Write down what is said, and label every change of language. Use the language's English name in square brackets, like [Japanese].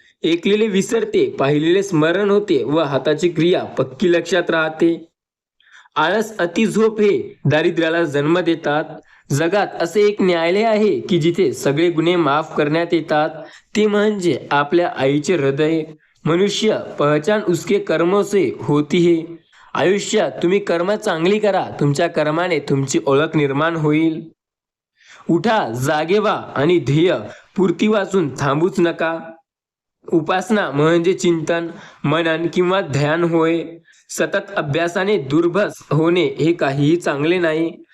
[Marathi] ऐकलेले विसरते, पाहिलेले स्मरण होते व हाताची क्रिया पक्की लक्षात राहते. आळस, अति झोप हे दारिद्र्याला जन्म देतात. जगात असे एक न्यायालय आहे की जिथे सगळे गुन्हे माफ करण्यात येतात. ते म्हणजे आपल्या आईचे हृदय. [Hindi] मनुष्य पहचान उसके कर्मों से होती है. [Marathi] आयुष्यात तुम्ही कर्म चांगली करा. तुमच्या कर्माने तुमची ओळख निर्माण होईल. उठा, जागे व्हा आणि ध्येय पूर्ती वाचून थांबूच नका. उपासना म्हणजे चिंतन, मनन किंवा ध्यान होय. सतत अभ्यासाने दुर्भस होणे हे काहीही चांगले नाही.